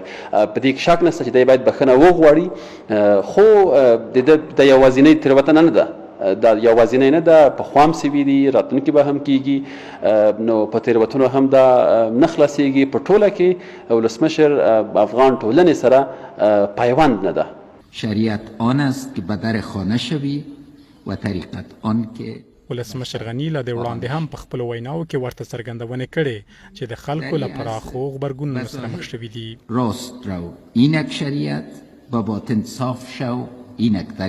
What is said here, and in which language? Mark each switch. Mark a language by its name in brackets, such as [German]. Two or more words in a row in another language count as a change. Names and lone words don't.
[Pashto] په دې کې شک نشته چې دی باید بښنه وغواړي، خو د ده د یوازینۍ تېروتنه نه ده، دا یوازینۍ نه ده، پخوا هم سوي دي، راتلونکي به هم کیږي، نو په تېروتنو هم دا نه خلاصېږي. په ټوله کې ولسمشر افغان ټولنې سره پیوند نه ده. [Persian] شریعت آن است که به در خانه شوی و طریقت آن که [Pashto] ولسمشر غني له دې وړاندې هم په خپلو ویناوو کې ورته څرګندونې کړې چې د خلکو له پراخو غبرګونونو سره مخ شوي دي. [Persian] راست رو اینک شریعت و باطن صاف شو اینک طریقت